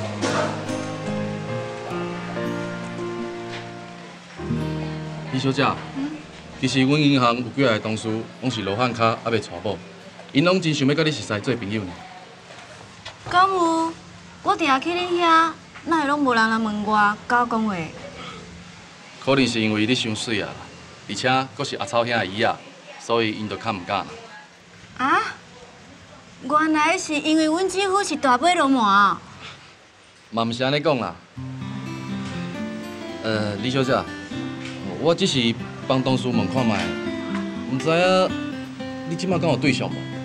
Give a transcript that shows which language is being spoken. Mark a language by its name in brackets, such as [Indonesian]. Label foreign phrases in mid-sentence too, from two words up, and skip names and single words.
[Min Nan Chinese] 李小姐，其实阮银行有几个同事拢是罗汉脚，还袂娶某，因拢真想要甲你熟识做朋友呢。敢有？我定去你遐，哪会拢无人来问我搞讲话？可能是因为你伤水啊，而且佫是阿草兄的姨仔，所以因就较毋敢啦。啊？原来是因为阮姐夫是大尾鱸鰻。嘛毋是安尼讲啦。李小姐，我只是帮同事问看卖，毋知影你即摆敢有对象无？